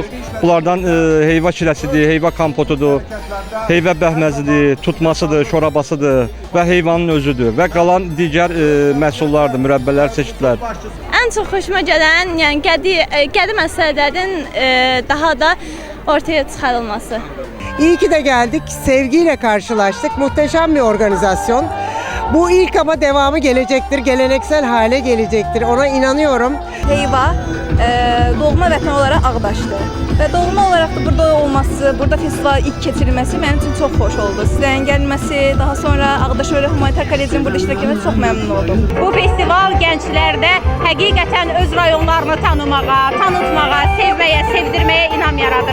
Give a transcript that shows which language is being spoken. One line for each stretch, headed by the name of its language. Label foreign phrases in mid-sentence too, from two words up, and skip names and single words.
Azerbaijani: Bunlardan heyva şirəsidir, heyva kompotudur, heyva bəhməzidir, tutmasıdır, şorabasıdır və heyvanın özüdür və qalan digər məhsullardır, mürəbbələr, çeşidlər. Ən çox xoşuma gələn, yəni qədim əsərlərin daha da ortaya çıxarılması.
Turkish: İyi ki de geldik, sevgiyle karşılaştık. Muhteşem bir organizasyon. Bu ilk ama devamı gelecektir, geleneksel hale gelecektir. Ona inanıyorum.
Azerbaijani: Heyva doğma vətən olaraq Ağdaşdır və doğma olaraq da burada olması, burada festival ilk keçirilməsi mənim üçün çox xoş oldu. Sizlərin gəlməsi, daha sonra Ağdaş Öyrə Humanitar Kollecinin burada iştirak etməsi çox məmnun oldum. Bu festival gənclərdə həqiqətən öz rayonlarını tanımağa, tanıtmağa, sevməyə, sevdirməyə inam yaradır.